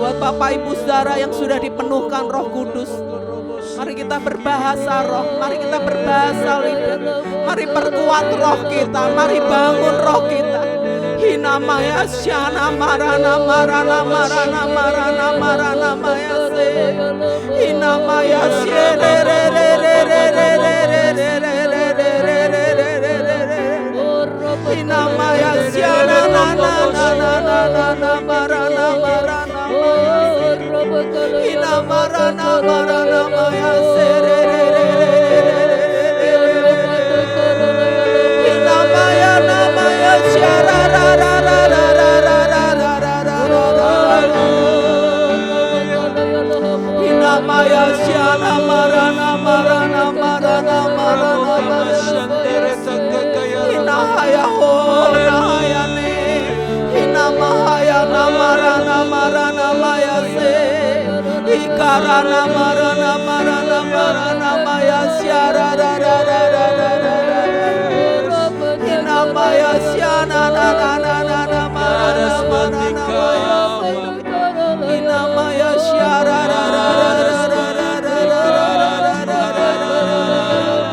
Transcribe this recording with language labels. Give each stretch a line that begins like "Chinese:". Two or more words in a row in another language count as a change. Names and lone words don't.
Indonesian: Bapak Ibu Saudara yang sudah dipenuhkan Roh Kudus, mari kita berbahasa roh, mari kita berbahasa lidah, mari perkuat roh kita, mari bangun roh kita. Hinamaya syana marana marana marana marana marana maya se. Hinamaya syere re re re re re re re re re re re re re re re. Hinamaya syana na na na na na na na marana marana maya se. Hinamarana marana maya se re re re re re re re re. Hinamaya namaya syara ra ra ra ra ra ra ra ra ra ra ra. Hinamaya syana marana marana marana marana marana. Hinahaya ho nahaya ne. Hinamahaya namarana marana maya se. Ikarana marana marana marana maya syara ra ra ra ra ra ra ra. Hinamaya syana na na na na na marana marana maya se. Hinamaya syara ra ra ra ra ra ra ra ra ra ra ra.